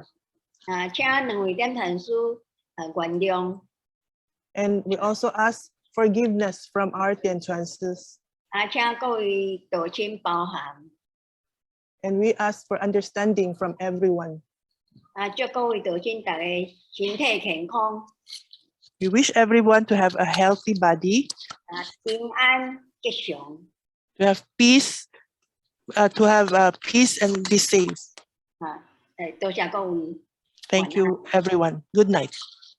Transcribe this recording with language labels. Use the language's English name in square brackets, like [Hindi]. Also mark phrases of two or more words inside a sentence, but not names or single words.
[Cantonese] 請兩位點傳師原諒。 [English] And we also ask forgiveness from our Tian Chuan Tse. [Cantonese] 請各位道親包涵。 [English] And we ask for understanding from everyone. [Cantonese] 祝各位道親大家身體健康。 [English] We wish everyone to have a healthy body. [Cantonese] 平安吉祥。 [English] To have peace, peace and be safe. [Cantonese] 多謝各位。 [English] Thank you, everyone. Good night.